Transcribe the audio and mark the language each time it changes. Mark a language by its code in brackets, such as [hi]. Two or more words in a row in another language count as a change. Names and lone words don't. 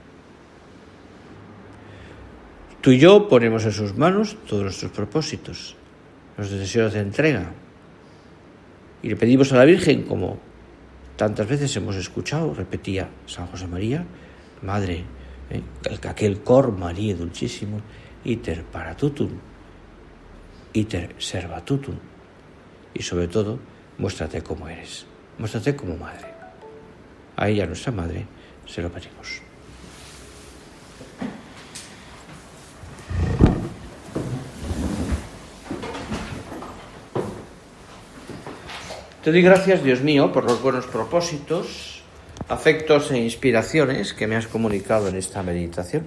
[es] Tú y yo ponemos en sus manos todos nuestros propósitos, nuestros deseos de entrega. Y le pedimos a la Virgen, como tantas veces hemos escuchado, repetía San José María, Madre, aquel [la] cor María dulcísimo, iter paratutum, iter servatutum. [es] Y sobre todo, muéstrate como eres, muéstrate como Madre. A ella, nuestra Madre, se lo pedimos. Te doy gracias, Dios mío, por los buenos propósitos, afectos e inspiraciones que me has comunicado en esta meditación.